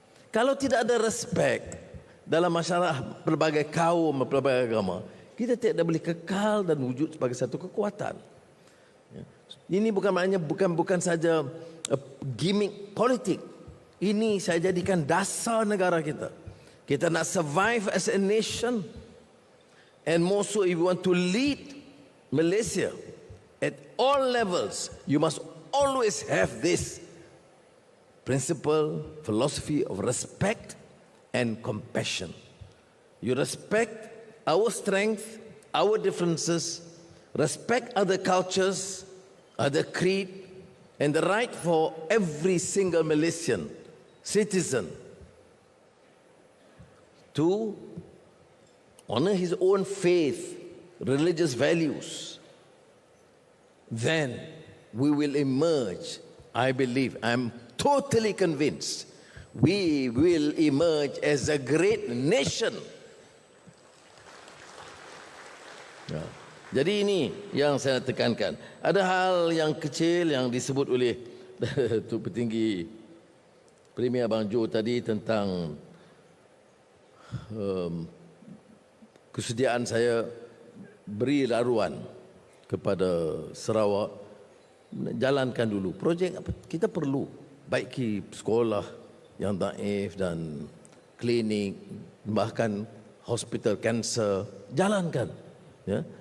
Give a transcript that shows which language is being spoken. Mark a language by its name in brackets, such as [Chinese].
[Malay] Kalau tidak ada respect dalam masyarakat pelbagai kaum, pelbagai agama, kita tidak boleh kekal dan wujud sebagai satu kekuatan. Ini bukan maknanya bukan saja gimmick politik. Ini saya jadikan dasar negara kita. Kita nak [English] survive as a nation, and more so if you want to lead Malaysia at all levels, you must always have this principle, philosophy of respect and compassion. You respect our strength, our differences, respect other cultures, other creed, and the right for every single Malaysian citizen to honor his own faith, religious values. Then we will emerge, I believe, I'm totally convinced, we will emerge as a great nation. [Malay] Ya. Jadi ini yang saya tekankan. Ada hal yang kecil yang disebut oleh tu petinggi Premier Abang Jo tadi tentang kesediaan saya beri laruan kepada Sarawak, jalankan dulu projek apa kita perlu, baiki sekolah yang daif dan klinik, bahkan hospital kanser, jalankan, ya.